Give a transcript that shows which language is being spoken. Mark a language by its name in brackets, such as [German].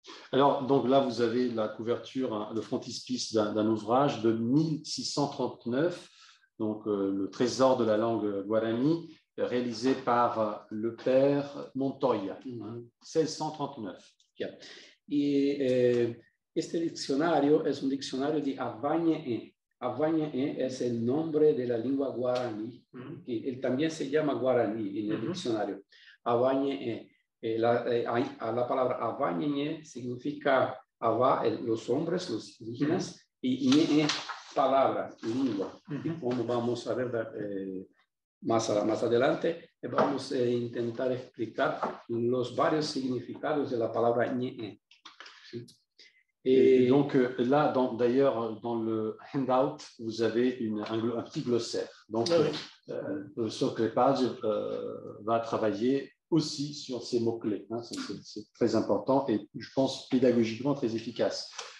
[French] Alors, donc là, vous avez la couverture, le frontispice d'un ouvrage de 1639, donc le trésor de la langue guarani, réalisé par le père Montoya, 1639. Yeah. [Spanish] Y este diccionario es un diccionario de Avañe. Avañe es el nombre de la lengua guaraní, que él también se llama guaraní en el diccionario. Avañe, la palabra Avañe significa los hombres, los indígenas, y ñe, palabra, lengua. Y como vamos a ver más adelante, vamos a intentar explicar los varios significados de la palabra ñe. ¿Sí? [French] Et donc là, d'ailleurs, dans le handout, vous avez un petit glossaire. Donc, le professeur Crépage va travailler aussi sur ces mots-clés. Hein. C'est très important et je pense pédagogiquement très efficace.